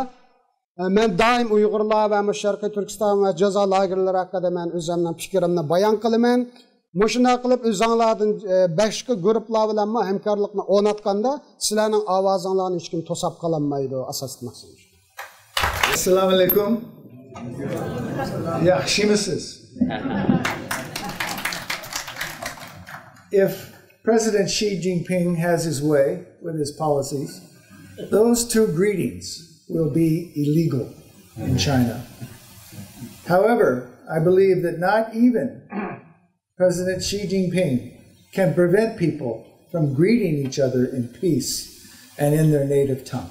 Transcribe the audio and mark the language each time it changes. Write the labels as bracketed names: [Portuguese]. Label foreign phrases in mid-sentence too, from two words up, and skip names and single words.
[Uzbek] Men doim Uyg'urlar va Sharqiy Turkiston va jazo lagerlari haqida men o'zimning fikrimni bayon qilaman. Shunday qilib o'zinglardan boshqa guruhlar bilan hamkorlikni o'rnatganda sizlarning ovozinglarni hech kim to'sab qololmaydi asosiy maqsad. Assalomu alaykum. Yaxshimisiz? [English] If President Xi Jinping has his way with his policies, those two greetings will be illegal in China. However, I believe that not even President Xi Jinping can prevent people from greeting each other in peace and in their native tongue.